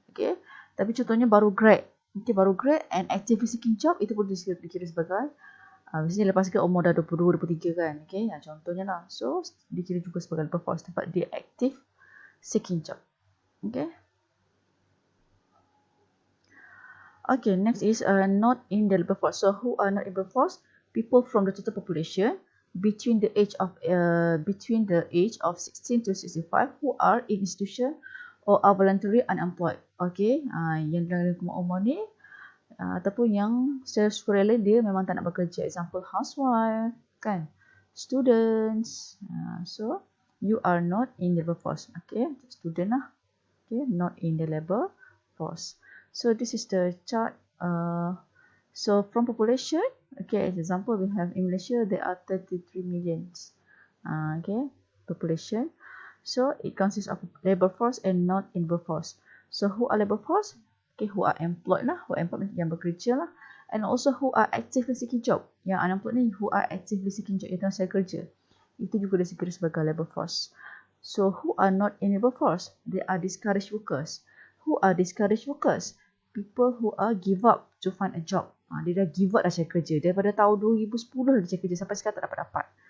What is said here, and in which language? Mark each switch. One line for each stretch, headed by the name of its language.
Malay: Okay, tapi contohnya baru grad. Okay, baru grad
English: and actively seeking job
Malay: itu pun dikira sebagai biasanya lepas ke umur dah 22, 23 kan. Okay, contohnya lah. So, dikira juga sebagai labor force tempat dia
English: active seeking job. Okay. Okay, next is not in the labor force. So, who are not in the labor force? People from the total population between the age of 16 to 65 who are in institution or are voluntarily unemployed.
Malay: Okay, yang dalam umur ni ataupun yang secara sukarela dia memang tak nak bekerja.
English: Example, housewife, kan? Students. So, you are not in the labor force. Okay, student lah. Okay, not in the labor force. So, this is the chart. So, from population, okay, as example, we have in Malaysia, there are 33 millions. Okay, population. So, it consists of labor force and not in labor force. So, who are labor force? Okay, who are employed lah, who are employed
Malay: yang bekerja lah,
English: and also who are actively seeking job.
Malay: Yang unemployed ni
English: who are actively seeking job,
Malay: yang tengah cari kerja. Itu juga dikira sebagai labor force.
English: So who are not in labor force? They are discouraged workers. Who are discouraged workers? People who are give up to find a job.
Malay: Dia dah
English: give up
Malay: dah cari kerja. Daripada tahun 2010 dia cari kerja sampai sekarang tak dapat.